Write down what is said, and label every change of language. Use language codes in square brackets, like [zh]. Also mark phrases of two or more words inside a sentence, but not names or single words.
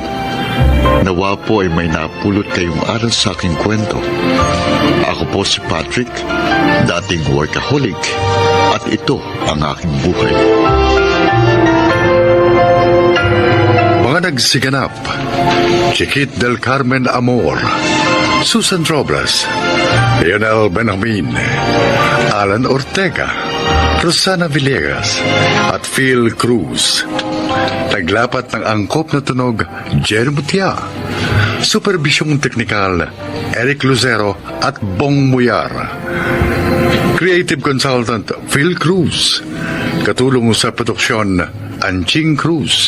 [tl] Nawa po ay may napulot kayong aral sa aking kwento. Ako po si Patrick, dating workaholic, at ito ang aking buhay. Mga nagsiganap: Chiquit del Carmen Amor, Susan Robles, Lionel Benjamin, Alan Ortega, Rosana Villegas, at Phil Cruz. Naglapat ng angkop na tunog, Jerry Mutia. Supervisyong teknikal, Eric Lucero at Bong Muyar. [en] Creative Consultant, Phil Cruz. [tl] Katulong sa produksyon, Anching Cruz.